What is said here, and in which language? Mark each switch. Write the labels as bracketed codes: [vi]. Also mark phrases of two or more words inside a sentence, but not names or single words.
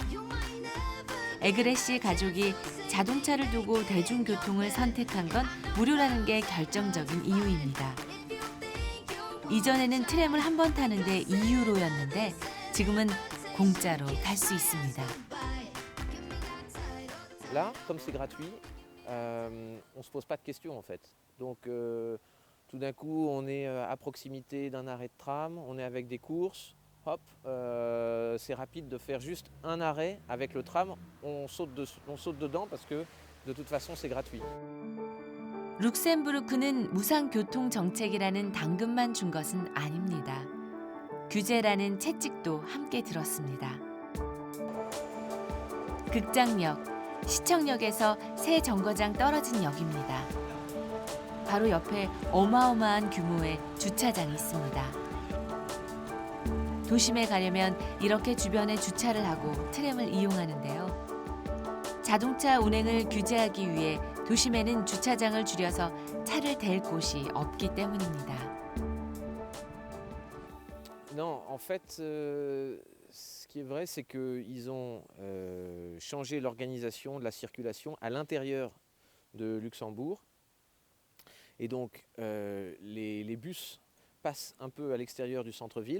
[ko] 에그레시 가족이 자동차를 두고 대중교통을 선택한 건 무료라는 게 결정적인 이유입니다. 이전에는 트램을 한 번 타는데 2유로였는데 지금은 공짜로 탈 수 있습니다. [fr] Là, comme c'est gratuit, on ne se pose pas de questions en fait. Donc tout d'un coup, on est à proximité d'un arrêt de tram, on est avec des courses, hop, c'est rapide de faire juste un arrêt avec le tram, on saute dedans parce que de toute façon c'est gratuit. [ko] 룩셈부르크는 무상 교통 정책이라는 당근만 준 것은 아닙니다. 규제라는 채찍도 함께 들었습니다. 극장역, 시청역에서 새 정거장 떨어진 역입니다. 바로 옆에 어마어마한 규모의 주차장이 있습니다. 도심에 가려면 이렇게 주변에 주차를 하고 트램을 이용하는데요. 자동차 운행을 규제하기 위해 도심에는 주차장을 줄여서 차를 댈 곳이 없기 때문입니다. [fr] Non, en fait, ce qui est vrai, c'est qu'ils ont changé l'organisation de la circulation à l'intérieur de Luxembourg. Et donc, les bus passent un peu à l'extérieur du centre-ville.